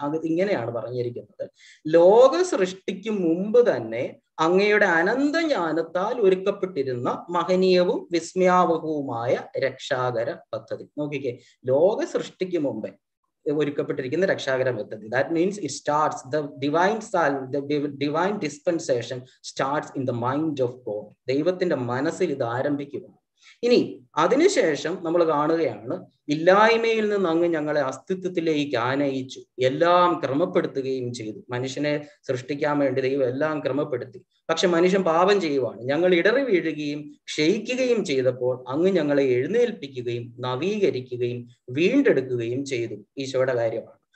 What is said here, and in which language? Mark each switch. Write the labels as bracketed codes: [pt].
[ml] അത് ഇങ്ങനെയാണ് പറഞ്ഞിരിക്കുന്നത്: ലോക സൃഷ്ടിക്ക് മുമ്പ് തന്നെ അങ്ങയുടെ അനന്തജ്ഞാനത്താൽ ഒരുക്കപ്പെട്ടിരുന്ന മഹനീയവും വിസ്മയാവഹവുമായ രക്ഷാകര പദ്ധതി. നോക്കിക്കേ, ലോക സൃഷ്ടിക്ക് മുമ്പേ ഒരുക്കപ്പെട്ടിരിക്കുന്ന രക്ഷാകര പദ്ധതി. [en] That means it starts the divine dispensation starts in the mind of God. [ml] ദൈവത്തിന്റെ മനസ്സിൽ ഇത് ആരംഭിക്കുക. ഇനി അതിനുശേഷം നമ്മൾ കാണുകയാണ്, ഇല്ലായ്മയിൽ നിന്ന് അങ്ങ് ഞങ്ങളെ അസ്തിത്വത്തിലേക്ക് ആനയിച്ചു, എല്ലാം ക്രമപ്പെടുത്തുകയും ചെയ്തു. മനുഷ്യനെ സൃഷ്ടിക്കാൻ വേണ്ടി ദൈവം എല്ലാം ക്രമപ്പെടുത്തി. പക്ഷെ മനുഷ്യൻ പാപം ചെയ്യുവാണ്. ഞങ്ങൾ ഇടറി വീഴുകയും ക്ഷയിക്കുകയും ചെയ്തപ്പോൾ അങ്ങ് ഞങ്ങളെ എഴുന്നേൽപ്പിക്കുകയും നവീകരിക്കുകയും വീണ്ടെടുക്കുകയും ചെയ്തു. ഈശോയുടെ കാര്യമാണ്.